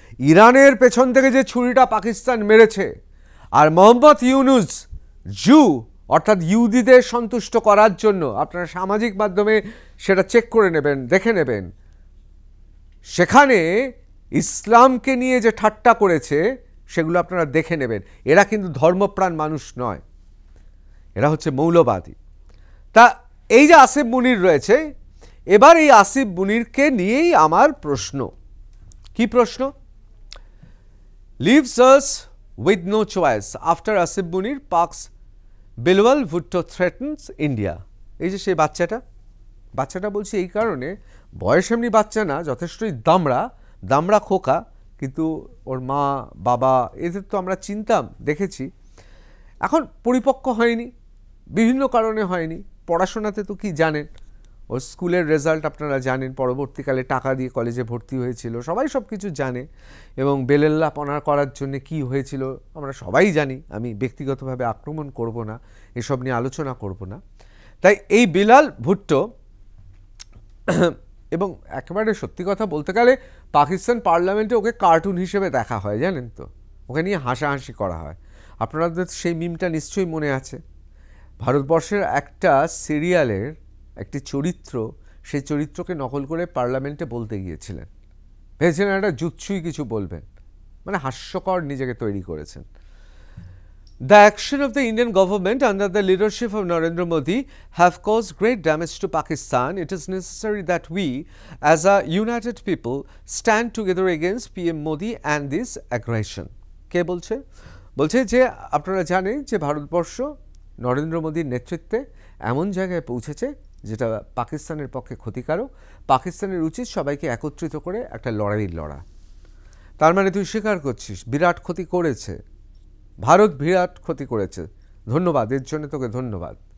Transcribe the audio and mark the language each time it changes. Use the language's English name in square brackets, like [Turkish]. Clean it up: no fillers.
[Bangla] ইরানের পেছন থেকে যে ছুরিটা পাকিস্তান মেরেছে, আর মোহাম্মদ ইউনুস জু অর্থাৎ ইহুদিদের সন্তুষ্ট করার জন্য, আপনারা সামাজিক মাধ্যমে সেটা চেক করে নেবেন, দেখে নেবেন, সেখানে ইসলামকে নিয়ে যে ঠাট্টা করেছে সেগুলো আপনারা দেখে নেবেন। এরা কিন্তু ধর্মপ্রাণ মানুষ নয়, এরা হচ্ছে মৌলবাদী। তা এই যে আসিফ মুনির রয়েছে, এবার এই আসিফ মুনিরকে নিয়েই আমার প্রশ্ন। কি প্রশ্ন? [English] leaves us with no choice after Asif Munir Pak's Bilawal Bhutto threatens India। [Bangla] এই যে সেই বাচ্চাটা বলছি এই কারণে, বয়স এমনি বাচ্চা না, যথেষ্টই দামড়া খোকা, কিন্তু ওর মা বাবা এদের তো আমরা চিনতাম, দেখেছি। এখন পরিপক্ক হয়নি, বিভিন্ন কারণে হয়নি। পড়াশোনাতে তো কি জানেন, ওর স্কুলের রেজাল্ট আপনারা জানেন, পরবর্তীকালে টাকা দিয়ে কলেজে ভর্তি হয়েছিল, সবাই সব কিছু জানে। এবং বেলেল্লাপনা করার জন্য কি হয়েছিল আমরা সবাই জানি। আমি ব্যক্তিগতভাবে আক্রমণ করব না, এসব নিয়ে আলোচনা করব না। তাই এই বিলাল ভুট্টো, এবং একেবারে সত্যি কথা বলতে গেলে পাকিস্তান পার্লামেন্টে ওকে কার্টুন হিসেবে দেখা হয়, জানেন তো, ওকে নিয়ে হাসাহাসি করা হয়। আপনাদের সেই মিমটা নিশ্চয়ই মনে আছে। ভারতবর্ষের একটা সিরিয়ালের একটি চরিত্র, সেই চরিত্রকে নকল করে পার্লামেন্টে বলতে গিয়েছিলেন, ভেবেছিলেন একটা জুৎসুই কিছু বলবেন, মানে হাস্যকর নিজেকে তৈরি করেছেন। [English] The action of the Indian government under the leadership of Narendra Modi have caused great damage to Pakistan. It is necessary that we, as a united people, stand together against PM Modi and this aggression. [Bangla] কে বলছে? বলছে যে আপনারা জানেন যে ভারতবর্ষ নরেন্দ্র মোদীর নেতৃত্বে এমন জায়গায় পৌঁছেছে যেটা পাকিস্তানের পক্ষে ক্ষতিকারক। পাকিস্তানের উচিত সবাইকে একত্রিত করে একটা লড়াই লড়া। তার মানে তুই স্বীকার করছিস বিরাট ক্ষতি করেছে ভারত, বিরাট ক্ষতি করেছে, ধন্যবাদ, এর জন্য তোকে ধন্যবাদ।